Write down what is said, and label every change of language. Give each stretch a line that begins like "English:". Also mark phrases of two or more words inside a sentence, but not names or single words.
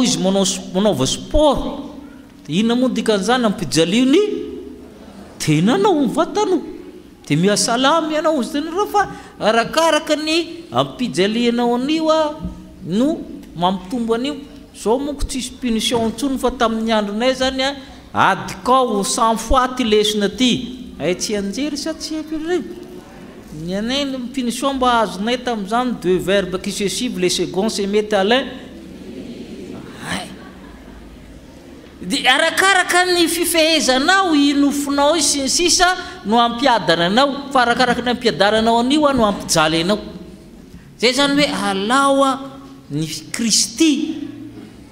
Malagasy: izy manaova sport dia inona moa dikan'izany ampijalio ny tenanao ny vatanao dia mihasalama ianao izy tenareo fa arakaraka ny ampijalianao an'io a no mampitombo an'io zao monko tsisy punition ntsony fa tamin'ny andronay zany a adikao 100 fois ty lesona ty ay tsy anjery sa tsy haiko ny anay ny punition mba azonay tamin'izany 2
French: verbes successifs les seconds se mettent à l'un
Malagasy: dia arakaraka ny fifehezanao i nofonao i sy ny sisa no ampiadana anao fa arakaraka ny ampiadananao an'io a no ampijaly anao zay zany hoe alao a ny Kristy